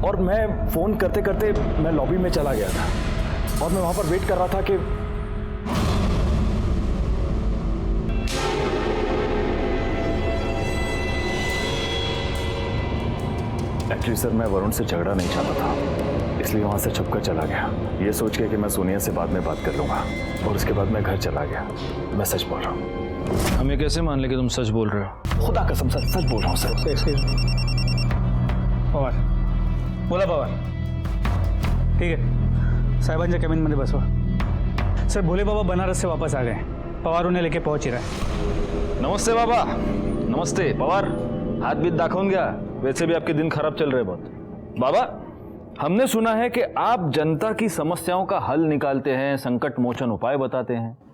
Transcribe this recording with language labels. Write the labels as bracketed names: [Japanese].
[Hindi] और मैं फ़ोन करते करते मैं लॉबी में चला गया था और मैं वहाँ पर वेट कर रहा था कि एक्चुअली सर मैं वरुण से झगड़ा नहीं चाहता था, इसलिए वहाँ से छुपकर चला गया, ये सोच के कि मैं सोनिया से बाद में बात कर लूँगा। और उसके बाद मैं घर चला गया। मैं सच बोल रहा हूँ। हमें कैसे मान ले कि तुम सच बोल रहे हो? खुदा कसम सर, सच बोल रहा हूँ सर। [Marathi] पवार बोला पवार, ठीक आहे साहेबांच्या केबिनमध्ये बसवा। [Hindi] सर भोले बाबा बनारस से वापस आ गए, पवार उन्हें लेके पहुंच ही रहा है। नमस्ते बाबा। नमस्ते पवार, हाथ बीत [Marathi] दाखवून घ्या, [Hindi] वैसे भी आपके दिन खराब चल रहे बहुत। बाबा हमने सुना है कि आप जनता की समस्याओं का हल निकालते हैं, संकट मोचन उपाय बताते हैं।